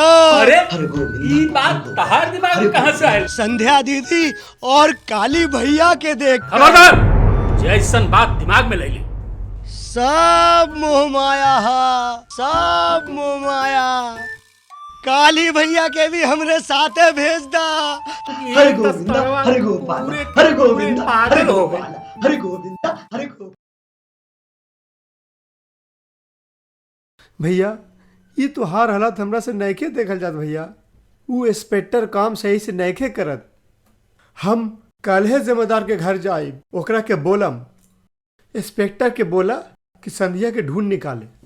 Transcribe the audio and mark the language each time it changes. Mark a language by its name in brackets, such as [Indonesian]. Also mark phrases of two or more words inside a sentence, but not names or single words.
[Bhojpuri] अरे ई बात तहार दिमाग में कहां से आयल? संध्या दीदी और काली भैया के देख खबरदार, जैसन बात दिमाग में ले ली। सब मोह माया हा, सब मोह माया। काली भैया के भी हमरे साथे भेज दा। हरे गोविंदा हरे गोपाल, हरे गोविंदा हरे गोपाल, हरे गोविंदा हरे गोपाल। भैया, ये तुहार हालत हमरा से नैखे देखल जात भैया। वो इंस्पेक्टर काम सही से नैखे करत। हम काल्हे जिम्मेदार के घर जाई, ओकरा के बोलम, इंस्पेक्टर के बोला कि संध्या के ढूंढ निकाले।